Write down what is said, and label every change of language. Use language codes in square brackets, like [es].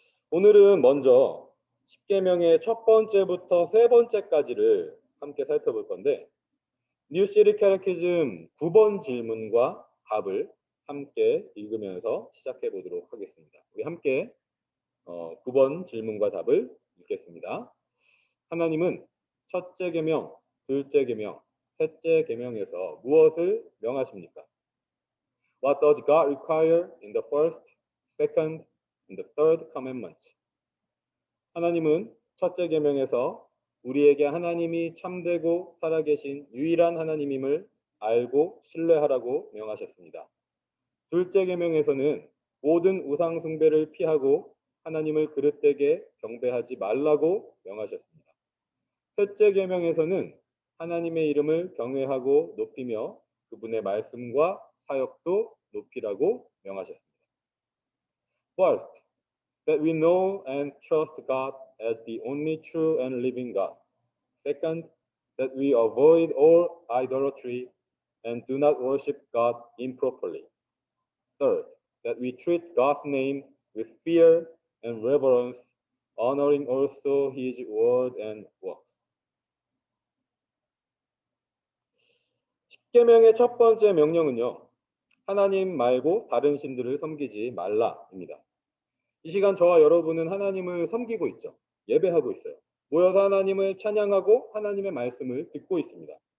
[ko] 오늘은 먼저 10계명의 첫 번째부터 세 번째까지를 함께 살펴볼 건데 뉴시리 캐테키즘 9번 질문과 답을 함께 읽으면서 시작해 보도록 하겠습니다. 우리 함께 9번 질문과 답을 읽겠습니다. 하나님은 첫째 계명, 둘째 계명, 셋째 계명에서 무엇을 명하십니까? [en] What does God require in the first, second, and the third commandment? [ko] 하나님은 첫째 계명에서 우리에게 하나님이 참되고 살아계신 유일한 하나님임을 알고 신뢰하라고 명하셨습니다. 둘째 계명에서는 모든 우상 숭배를 피하고 하나님을 그릇되게 경배하지 말라고 명하셨습니다. 셋째 계명에서는 하나님의 이름을 경외하고 높이며 그분의 말씀과 사역도 높이라고 명하셨습니다. [en] First, that we know and trust God as the only true and living God. Second, that we avoid all idolatry and do not worship God improperly. Third, that we treat God's name with fear and reverence, honoring also His word and works. [ko] 10계명의 첫 번째 명령은요, 하나님 말고 다른 신들을 섬기지 말라입니다. 이 시간 저와 여러분은 하나님을 섬기고 있죠. 예배하고 있어요. 모여서 하나님을 찬양하고 하나님의 말씀을 듣고 있습니다.